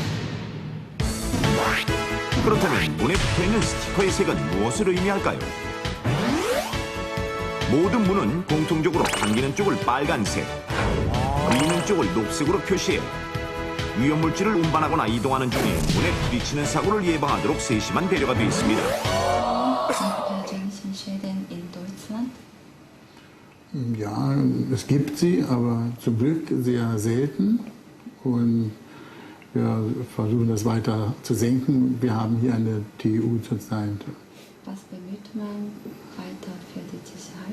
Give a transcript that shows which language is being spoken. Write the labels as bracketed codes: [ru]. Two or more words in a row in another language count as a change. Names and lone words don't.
[ko] 그렇다면 문에 붙어있는 스티커의 색은 무엇을 의미할까요? 모든 문은 공통적으로 당기는 쪽을 빨간색, 미는 쪽을 녹색으로 표시해 위험물질을 운반하거나 이동하는 중에 문에 부딪히는 사고를 예방하도록 세심한 배려가 되어 있습니다. [de] Schäden in Deutschland? Ja, es gibt sie, aber zum Glück sehr selten. Und wir versuchen das weiter zu senken. Wir haben hier an der TU zurzeit Was bemüht man weiter für die Sicherheit?